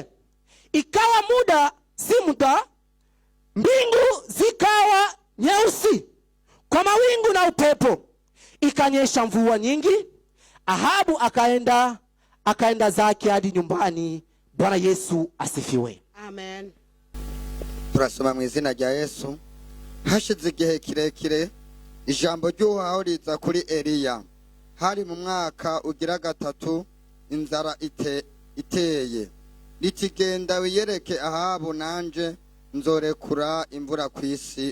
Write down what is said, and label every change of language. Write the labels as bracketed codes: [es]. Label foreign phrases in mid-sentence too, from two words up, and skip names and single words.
[sw] Ikawa muda si muda, mbingu zikawa nyeusi kwa mawingu na upepo, ikanyesha mvua nyingi. Ahabu akaenda zake hadi nyumbani. Bwana Yesu asifiwe. Amen. [rn] Turasoma mu izina rya Yesu. Hashize igihe kirekire ijambo ry'Uhoraho riza kuri Eliya. Hari mu mwaka ugira 3 inzara iteye. Ritigenda wiyereke Ahabu, nanje nzorekura imvura kwisi.